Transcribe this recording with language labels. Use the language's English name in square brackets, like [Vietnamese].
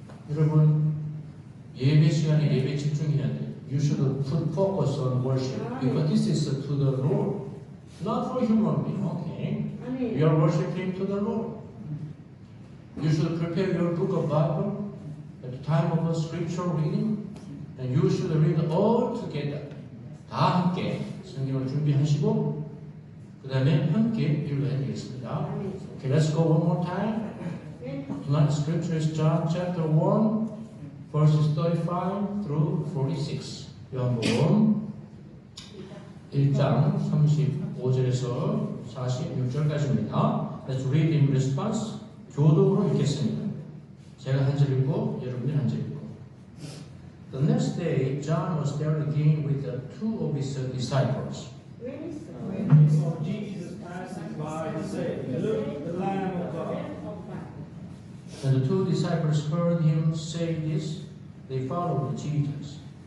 [Korean] 여러분 예배 시간에 예배 집중해야 돼요. [English] You should put focus on worship because this is to the Lord, not for human being. Okay, we are worshiping to the Lord. You should prepare your book of Bible at the time of the scripture reading, and you should read all together. [Korean] 다 함께 성경을 준비하시고 그 다음에 함께 읽어야 되겠습니다. [English] Okay, let's go one more time. Tonight's scripture is John chapter 1, verses 35 through 46. [Korean] 요한복음 1장 35절에서 46절까지입니다. [English] Let's read in response. [Korean] 교독으로 읽겠습니다. 제가 한 절 읽고 여러분이 한 절 읽고. [English] The next day, John was there again with the two of his disciples. When he saw Jesus passing by, he said, "Look, the Lamb of God." And the two disciples heard him say this. They followed Jesus.